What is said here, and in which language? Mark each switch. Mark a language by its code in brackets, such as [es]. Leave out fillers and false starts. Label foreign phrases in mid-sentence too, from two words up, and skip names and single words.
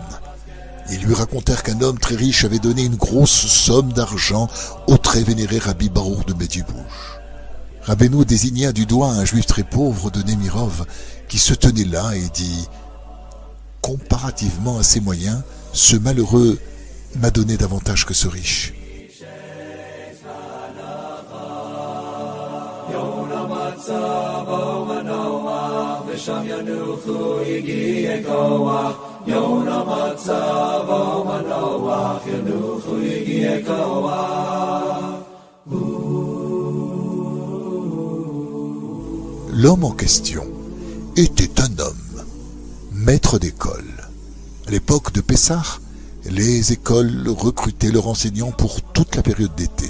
[fr] Ils lui racontèrent qu'un homme très riche avait donné une grosse somme d'argent au très vénéré Rabbi Baruch de Medjugorje. Rabbeinu désigna du doigt un juif très pauvre de Nemirov qui se tenait là et dit « Comparativement à ses moyens, ce malheureux m'a donné davantage que ce riche. » [he] צבאו מנוח ושם ינוחו יגיעי כוח [fr] L'homme en question était un homme, maître d'école. À l'époque de Pessah, les écoles recrutaient leurs enseignants pour toute la période d'été.